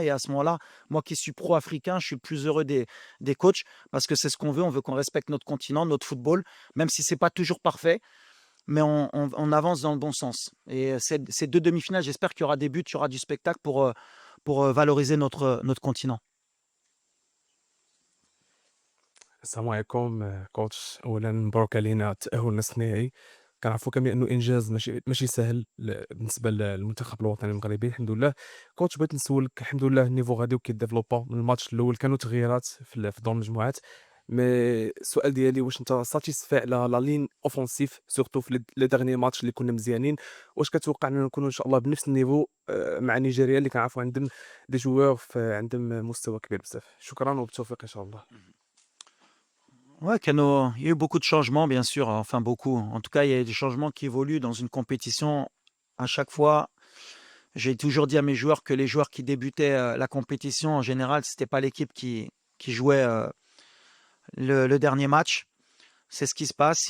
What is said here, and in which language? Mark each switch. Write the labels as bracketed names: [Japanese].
[French] Et à ce moment-là, moi qui suis pro-africain, je suis le plus heureux des coachs parce que c'est ce qu'on veut. On veut qu'on respecte notre continent, notre football, même si c'est pas toujours parfait, mais on avance dans le bon sens. Et ces deux demi-finales, j'espère qu'il y aura des buts, il y aura du spectacle pour valoriser notre continent. [Arabic] السلام عليكم كوتش. اولا مبروك علينا التاهل لنصف النهائي. كنعرفوا كاملين انه انجاز ماشي سهل بالنسبه للمنتخب الوطني المغربي. الحمد لله. كوتش بغيت نسولك، الحمد لله النيفو غادي وكيديفلوبا من الماتش الاول، كانوا تغييرات في دور المجموعات، مي السؤال ديالي واش انت ساتيسفي على [French] لا لين اوفونسيف سورتو في لي ديرني ماتش [Arabic] اللي كنا مزيانين؟ واش كتوقع اننا نكونوا ان شاء الله بنفس النيفو مع نيجيريا اللي كنعرفوا عندهم [French] دي جوار [Arabic] عندهم مستوى كبير بزاف؟ شكرا وبالتوفيق ان شاء الله. [French] Ouais, il y a eu beaucoup de changements, bien sûr. Enfin, beaucoup. En tout cas, il y a des changements qui évoluent dans une compétition. À chaque fois, j'ai toujours dit à mes joueurs que les joueurs qui débutaient la compétition, en général, c'était pas l'équipe qui jouait le dernier match. C'est ce qui se passe.